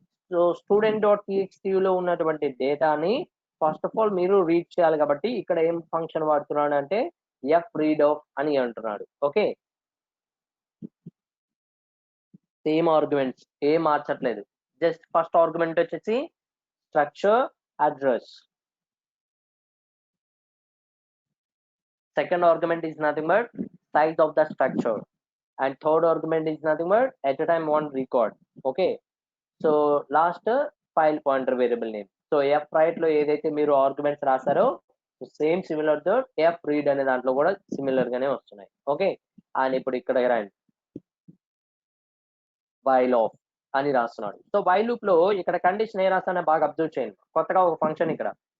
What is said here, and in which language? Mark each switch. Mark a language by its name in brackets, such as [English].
[Telugu] So student dot TXT లో ఉన్నటువంటి డేటాని ఫస్ట్ ఆఫ్ ఆల్ మీరు రీడ్ చేయాలి కాబట్టి ఇక్కడ ఏం ఫంక్షన్ వాడుతున్నాడు అంటే ఎఫ్ రీడ్ ఆఫ్ అని అంటున్నాడు. ఓకే. సేమ్ ఆర్గ్యుమెంట్స్ ఏం మార్చట్లేదు. జస్ట్ ఫస్ట్ ఆర్గ్యుమెంట్ వచ్చేసి structure address. [English] Second argument is nothing but size of the structure, and third argument is nothing but at a time one record. Okay. So last file pointer variable name. [Telugu] So f write లో ఏదైతే మీరు arguments రాసారో same similar తో f read అనే దాంట్లో కూడా similar గానే వస్తున్నాయి. Okay. And ఇప్పుడు ఇక్కడ రండి, వైల్ ఆఫ్ అని రాస్తున్నాడు. సో వైల్ లూప్ లో ఇక్కడ కండిషన్ ఏ రాస్తానో బాగా అబ్జర్వ్ చేయండి. కొత్తగా ఒక ఫంక్షన్ ఇక్కడ.